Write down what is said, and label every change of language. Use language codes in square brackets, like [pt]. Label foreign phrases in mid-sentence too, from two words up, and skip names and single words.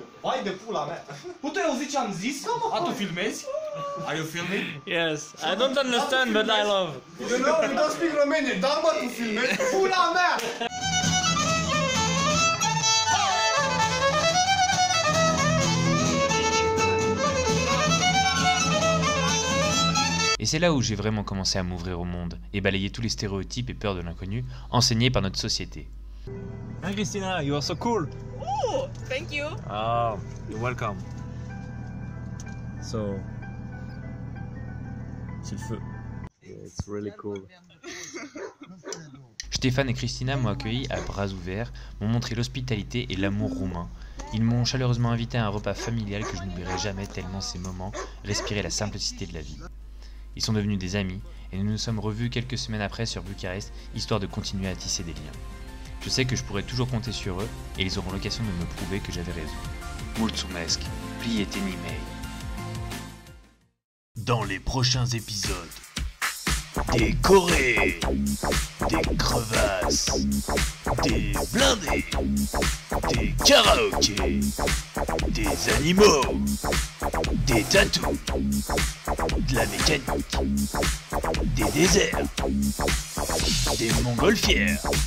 [ro] Vai de pula mea. Puteai auzi ce am zis? A, tu filmezi? [en] Are you filming? Yes, I don't understand, but I love. You know, you don't speak Romanian. [ro] Da, mă, tu filmezi? Pula mea! [fr] Et c'est là où j'ai vraiment commencé à m'ouvrir au monde et balayer tous les stéréotypes et peurs de l'inconnu enseignés par notre société. [en] Hi Christina, you are so cool. Oh, thank you. Oh, you're welcome. So, [fr] c'est le feu. [en] Yeah, it's really cool. [fr] Stéphane et Christina m'ont accueilli à bras ouverts, m'ont montré l'hospitalité et l'amour roumain. Ils m'ont chaleureusement invité à un repas familial que je n'oublierai jamais tellement ces moments respiraient la simplicité de la vie. Ils sont devenus des amis et nous nous sommes revus quelques semaines après sur Bucarest, histoire de continuer à tisser des liens. Je sais que je pourrai toujours compter sur eux et ils auront l'occasion de me prouver que j'avais raison. [ro] Mulțumesc, prieteni mei. [fr] Dans les prochains épisodes, des Corées, des crevasses, des blindés, des karaokés, des animaux, des tatous, de la mécanique, des déserts, des montgolfières.